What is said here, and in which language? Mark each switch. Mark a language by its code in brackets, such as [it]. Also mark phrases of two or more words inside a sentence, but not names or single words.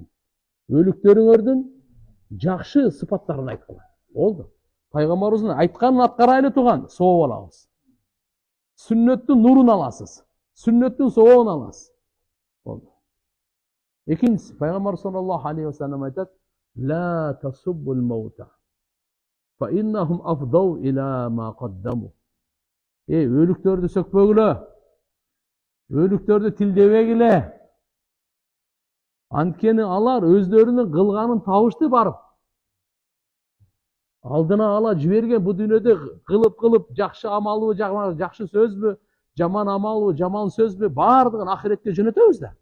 [ky] Өлүктөрүңөрдүн жакшы сыпаттарын айткыла. Болду. Пайгамбарыбыздын айтканын аткарайлы туган, сооп алабыз. Сүннөттүн нурун аласыз. Сүннөттүн сообун аласыз. Болду. Экинчиси, пайгамбар [ar] صلى الله عليه وسلم айтат: "لا تسبوا الأموات. فإنهم أفضوا إلى ما قدموا." [ky] Өлүктөрдү сөкпөгүлө. Өлүктөрдү тилдебегиле. Анткени алар өздөрүнүн кылганын табышты барып. Алдына ала жиберген бу дүйнөдө кылып жакшы амалбы, жакшы сөзбү, жаман амалбы, жаман сөзбү, бардыгын ахиретке жөнөтөбүз да.